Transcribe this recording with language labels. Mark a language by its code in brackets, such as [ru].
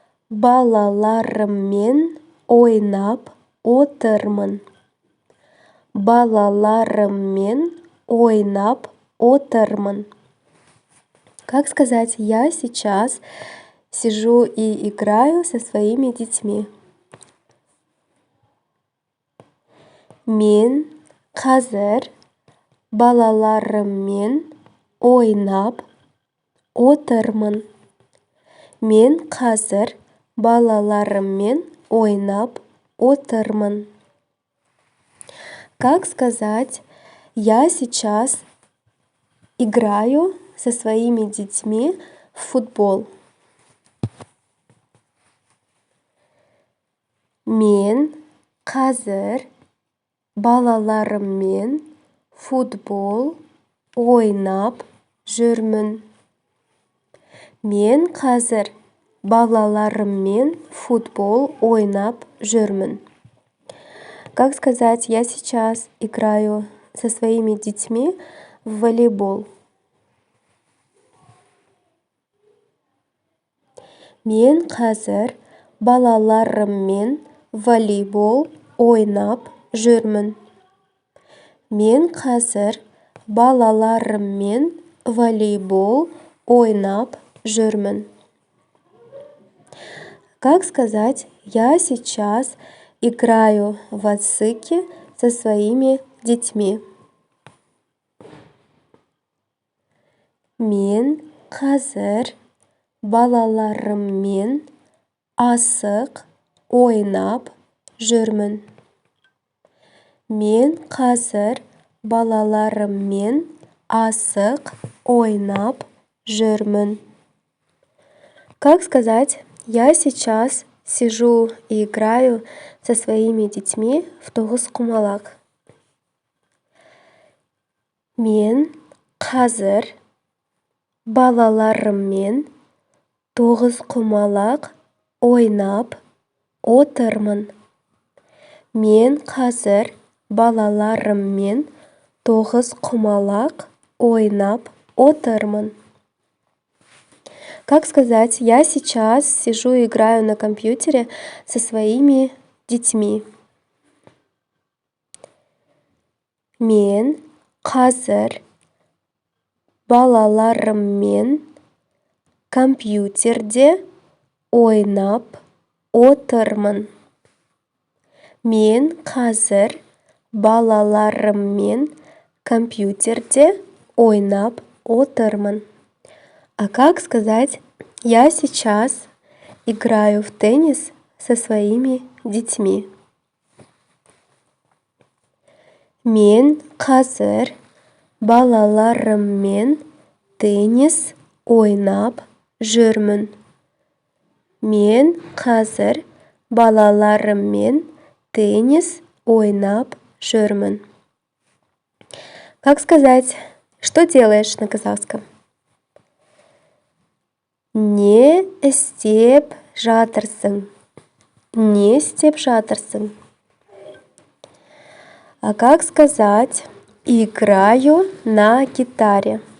[kk] Балаларыммен ойнап отырмын. Балаларыммен ойнап отырмын. [ru] Как сказать я сейчас сижу и играю со своими детьми? [kk] Мен қазір балаларыммен ойнап отырмын. Мен қазір балаларыммен ойнап отырмын. [ru] Как сказать я сейчас играю со своими детьми в футбол? [kk] Мен қазір балаларыммен футбол ойнап жүрмін. Мен қазір балаларыммен футбол ойнап жүрмін. [ru] Как сказать я сейчас играю со своими детьми в волейбол? [kk] Мен қазір балаларыммен волейбол ойнап жүрмін. Мен қазір балаларыммен волейбол ойнап жүрмін. [ru] Как сказать я сейчас играю в васыки со своими детьми? [kk] Мен қазір балаларыммен асық ойнап жүрмін. Мен қазір балаларыммен асық ойнап жүрмін. [ru] Как сказать я сейчас сижу и играю со своими детьми в тоғызқұмалақ? [kk] Мен қазір балаларыммен тоғызқұмалақ ойнап отырмын. Мен қазір балаларыммен тоғызқұмалақ ойнап отырмын. [ru] Как сказать, я сейчас сижу и играю на компьютере со своими детьми. [kk] Мен қазір балаларыммен компьютерде ойнап отырмын. Мен қазір балаларыммен компьютерде ойнап отырмын. [ru] А как сказать, я сейчас играю в теннис со своими детьми? [kk] Мен қазір балаларыммен теннис ойнап жүрмін. Мен қазір балаларыммен теннис ойнап жүрмін. [ru] Как сказать, что делаешь на казахском? [kk] Не істеп жатырсың. Не істеп жатырсың. [ru] А как сказать, играю на гитаре?